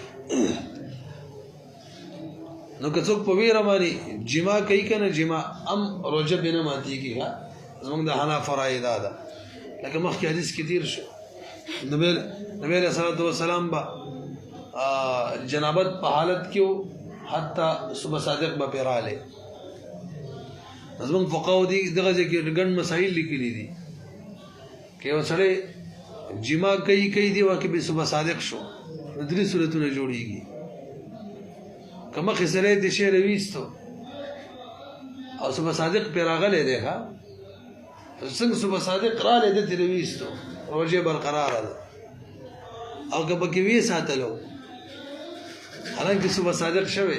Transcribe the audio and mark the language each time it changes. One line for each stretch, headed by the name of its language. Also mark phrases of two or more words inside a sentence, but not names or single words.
Pashto: نو که څوک په ویره باندې جما کوي که نه جما هم روژه پرې نه ماتېږي ښه زموږ د حنافو رایې دا ده لکه مخکې حدیث کې تېر شو نبی
Arabic: علیه الصلاة والسلام
Pashto: به جنابت په حالت کې و حتی صبح صادق به پرې راغلی زموږ فقهاو دي دغه ځای کې ګڼ مسایل لیکلي دي که یو سړی جما کوي دی واقع به صبح صادق شو نو 3 صورتونه جوړیږي که مخکې سړی د شی راویستو او صبح صادق پرې راغلی دی ښه څنګه صبح صادق راغلی ده ترې راویستو روژه برقراره ده او که پکې ویې ساتلو حالانکه صبح صادق شوی